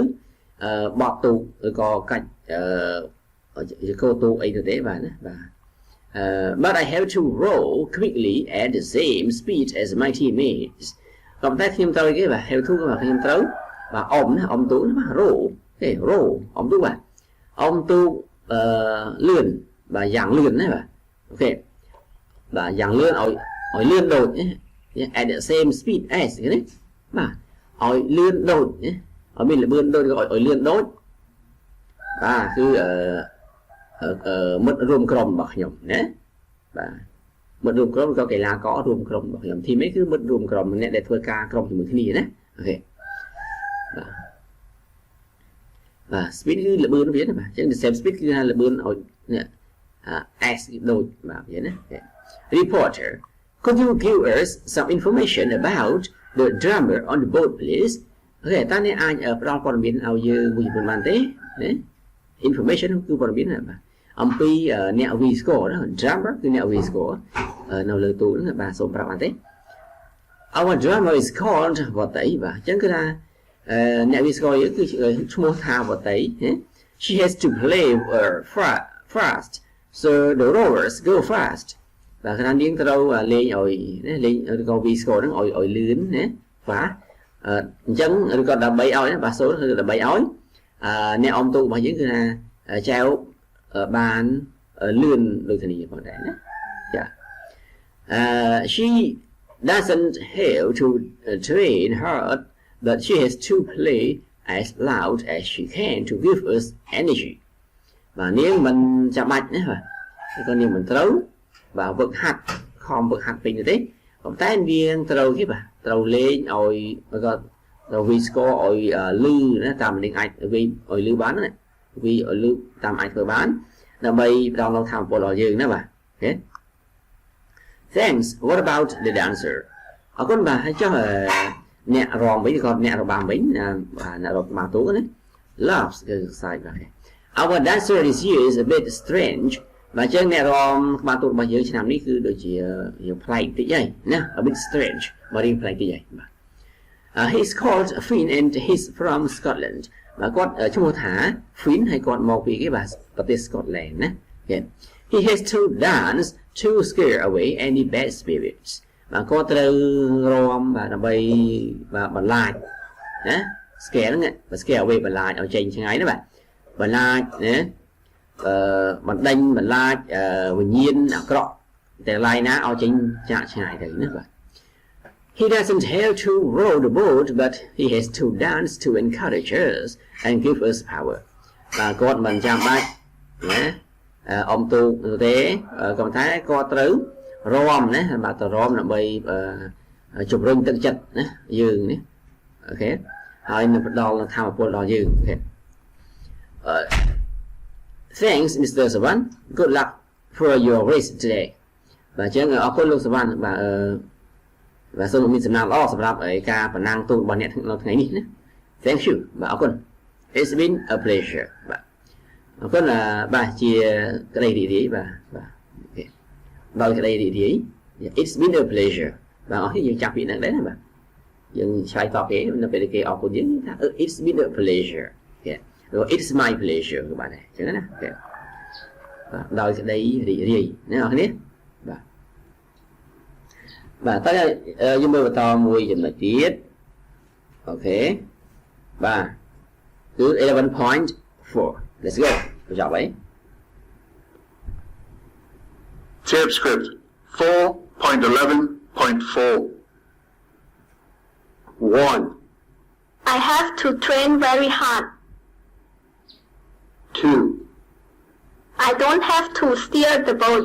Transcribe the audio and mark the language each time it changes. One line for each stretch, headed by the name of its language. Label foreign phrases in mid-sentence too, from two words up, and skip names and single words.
Khmer: បត់ទូកឬក៏កាច់កោទូកអីទៅទេបាទណាបាទ
English: but I have to row quickly at the same speed as my teammates
Khmer: ក៏តែខ្ញុំត្រូវគេបាទ
English: have to
Khmer: បាទខ្ញុំត្រូវបាទអមទូកណាបាទ row ទេ row អមទូកបាទអមទូកលឿនបាទយ៉ាងលឿនណាបាទអូខេបាទយ៉ាងលឿនឲ្យលឿនដូច
English: at the same speed as
Khmer: នេះបាទឲ្យលឿនដូចឲ្យមានល្បឿនដូចក៏ឲ្យលឿនដូចបាទគឺ មិត្តរួមក្រុមរបស់ខ្ញុំណាបាទមិត្តរួមក្រុមក៏កីឡាកររួមក្រុមរបស់ខ្ញុំធីមនេះគឺមិត្តរួមក្រុមម្នាក់ដែលធ្វើការក្រុមជាមួយគ្នាណាអូខេ បាទ speed គឺល្បឿនវាណាបាទអញ្ចឹង
English: the same speed
Khmer: គឺថាល្បឿនឲ្យនេះas ដូចបាទវាណា
English: reporter could you give us some information about the drummer on the boat please
Khmer: អូខេតើអ្នកអាចផ្ដល់ព័ត៌មានឲ្យយើងមួយចំនួនបានទេណា information គឺព័ត៌មានណាបាទអំពីអ្នក វាយស្គរ ណា drummer គឺអ្នក វាយស្គរ នៅលើទូហ្នឹងបាទសូមប្រាប់បានទេ
English: our drummer is called
Khmer: វត្តៃបាទអញ្ចឹងគឺថាអ្នក វាយស្គរ យើងគឺឈ្មោះថាវត្តៃ
English: she has to play fast so the rowers go fast
Khmer: បាទខណៈនាងត្រូវលេងឲ្យលេងឬក៏ វាយស្គរ ហ្នឹងឲ្យលឿនណាបាទអញ្ចឹងឬក៏ដើម្បីឲ្យណាបាទសូលគឺដើម្បីឲ្យអ្នកអមទូរបស់យើងគឺថាចែវបានលឿនដូចគ្នាផងដែរណាចា
English: she doesn't have to train hard but she has to play as loud as she can to give us energy
Khmer: បាទនាងមិនចាំបាច់ណាបាទក៏នាងមិនត្រូវបាទវឹកហាត់ខំវឹកហាត់ពេញទេប៉ុន្តែនាងត្រូវគេបាទត្រូវលេងឲ្យក៏ត្រូវ វាយស្គរ ឲ្យលឺណាតាមនាងអាច V ឲ្យលឺបានណា V ឲ្យលឺតាមអាចធ្វើបានដើម្បីផ្ដល់នូវថាមពលដល់យើងណាបាទអូខេ
English: Thanks what about the dancer
Khmer: អរគុណបាទហើយចុះអ្នករំវិញក៏អ្នករបាំវិញបាទអ្នករបាំទូណា Loves គឺខ្សែបាទ
English: Our dancer this year is a bit strange
Khmer: បាទចឹងអ្នករំក្បាលទូរបស់យើងឆ្នាំនេះគឺដូចជាប្លែក តិចហើយណា
English: a bit strange
Khmer: បាទរៀងប្លែកតិចហើយបាទ
English: he's called Finn and he's from Scotland
Khmer: បាទគាត់ឈ្មោះថា Finn ហើយគាត់មកពីគេបាទប្រទេស Scotland ណា
English: he has to dance to scare away any bad spirits
Khmer: បាទគាត់ត្រូវរាំបាទដើម្បីបាទបន្លាចណា scare ហ្នឹងបាទ
English: scare away
Khmer: បន្លាចឲ្យចេញឆ្ងាយណា បាទបន្លាចណាបណ្ដេញបន្លាចវិញ្ញាណអាក្រក់តែឡាយណាឲ្យចេញចាកឆ្ងាយទៅ ណាបាទ
English: He doesn't have to row the boat but he has to dance to encourage us and give us power
Khmer: បាទគាត់មិនចាំបាច់ណាអមទូកទេក៏តែគាត់ត្រូវរាំណាបាទទៅរាំដើម្បីជំរុញទឹកចិត្តណាយើងណាអូខេហើយនឹងផ្ដល់ធម៌ពលដល់យើងអូខេ
English: Thanks Mr.
Khmer: Savan
English: good luck for your race today
Khmer: បាទចឹងអរគុណលោកសវណ្ណបាទសូមមានសំណាងល្អសម្រាប់ការប្រណាំងទូករបស់អ្នក នៅថ្ងៃនេះណា
English: Thank you
Khmer: បាទអរគុណ
English: It's been a pleasure
Khmer: បាទអរគុណបាទជាក្តីរីករាយ បាទអូខេដោយក្តីរីករាយ
English: It's been a pleasure
Khmer: បាទអរគុណយើងចាប់ពីហ្នឹងដែរណាបាទយើងឆ្លើយតបគេនៅពេលគេអរគុណយើងថា
English: it's been a pleasure
Khmer: គេឬ
English: it's my pleasure
Khmer: គឺបានដែរអញ្ចឹងណាគេដោយក្តីរីករាយណាអ្នកនរគ្នាបាទតើយើងមើលបន្តមួយចំណុចទៀតអូខេបាទគឺ 11.4
English: let's go
Khmer: បញ្ចប់ហើយ
English: Tapescript 4.11.4 1. I have to train very hard. 2, I don't have to steer the boat.